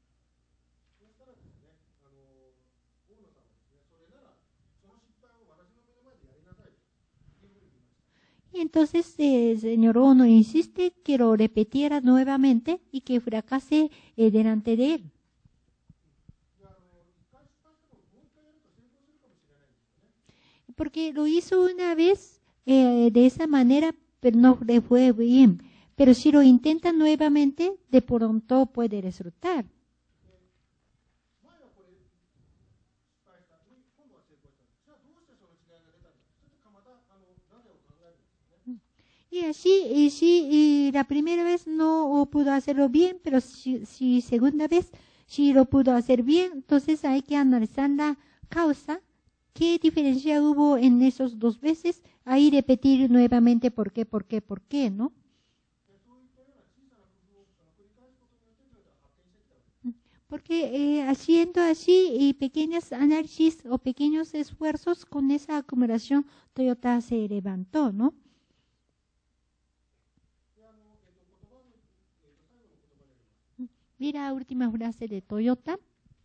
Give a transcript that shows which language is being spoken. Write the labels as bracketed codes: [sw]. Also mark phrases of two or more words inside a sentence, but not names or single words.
[es] Y entonces el señor Ono insiste que lo repitiera nuevamente y que fracase delante de él. porque lo hizo una vez de esa manera, pero no le fue bien. Pero si lo intenta nuevamente, de pronto puede resultar. [ja] 前はこれ失敗したで今度は成功したじゃあどうしてその違いが出たんだちょっとまたなぜを考えるんですね。 [es] Y así, si la primera vez no pudo hacerlo bien, pero si segunda vez sí lo pudo hacer bien, entonces hay que analizar la causa, qué diferencia hubo en esos 2 veces, ahí repetir nuevamente por qué, ¿no? [ja] でそういったような小さな工夫を繰り返すことによってトヨタは発展してきたわけです。 [es] Porque haciendo así pequeños análisis o pequeños esfuerzos con esa acumulación, Toyota se levantó, ¿no? [ja] で言葉の最後の言葉であります。 [es] Mira la última frase de Toyota.